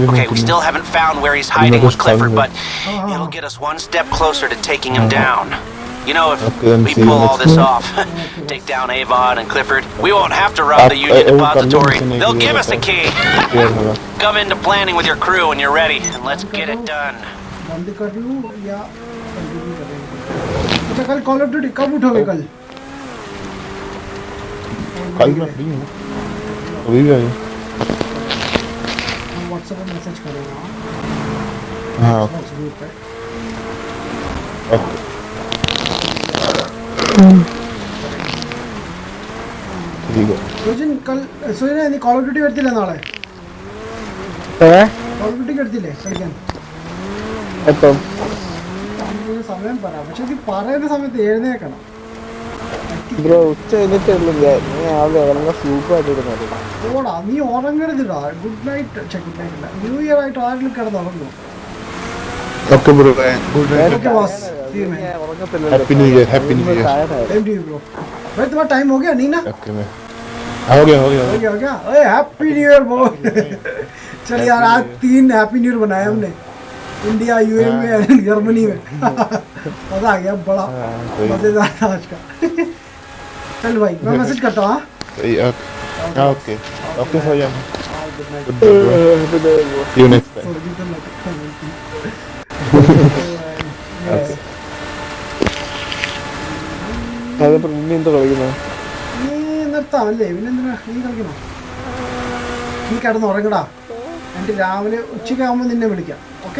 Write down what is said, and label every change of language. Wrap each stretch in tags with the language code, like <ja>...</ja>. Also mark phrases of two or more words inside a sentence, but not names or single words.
<en>Okay, we still haven't found where he's hiding with Clifford, but it'll get us one step closer to taking him down. You know, if we pull all this off, take down Avon and Clifford, we won't have to rob the Union Depository. They'll give us a key. Come into planning with your crew when you're ready, and let's get it done.</en> <hi>बंद कर लूँ या कंटिन्यू करेंगे? अच्छा कल कॉल ऑफ ड्यूटी कब उठोगे कल? कल मैं फ्री हूँ, अभी भी आइए। व्हाट्सएप पे मैसेज करेगा। हाँ ठीक है। सोजन कल सोजन नहीं कॉल ऑफ ड्यूटी करती ले नाले। कॉल ऑफ ड्यूटी करती ले कल</hi> <ml>എപ്പം സമയം പറ പക്ഷെ ഇത് പറയുന്ന സമയത്ത് എഴുന്നേക്കണം ബ്രോ ഉച്ച കഴിഞ്ഞിട്ടുള്ളൂ ഞാൻ രാവിലെ വളരെ സൂപ്പറായിട്ട് ഇരുന്നത് ഓടാ നീ ഉറങ്ങരുതിടാ</ml> <en>good night good night</en> <ml>അല്ല</ml> <en>New Year</en> <ml>ആയിട്ട് ആരെങ്കിലും കിടന്ന് ഉറങ്ങുമോ</ml> <en>okay bro good night okay boss see you man happy new year same to you bro</en> <hi>भाई तुम्हारा टाइम हो गया नहीं ना ओके मैं हो गया ओए</hi> <en>happy new year bro</en> <hi>चल यार आज 3</hi> <en>happy new year</en> <hi>बनाए हमने इंडिया यूएई में जर्मनी में मजा आ गया बड़ा मजेदार था आज का चल भाई मैं मैसेज करता हूँ</hi> <en>okay okay so yeah see you next time</en> <ml>അതിപ്പോ ഇനി എന്തോ കളിക്കുന്നത് നീ നിർത്താമല്ലേ പിന്നെന്തിനാ നീ കളിക്കണോ നീ കിടന്ന് ഉറങ്ങടാ എന്നിട്ട് രാവിലെ ഉച്ചയ്ക്കാകുമ്പോൾ നിന്നെ വിളിക്കാം ഓക്കെ</ml>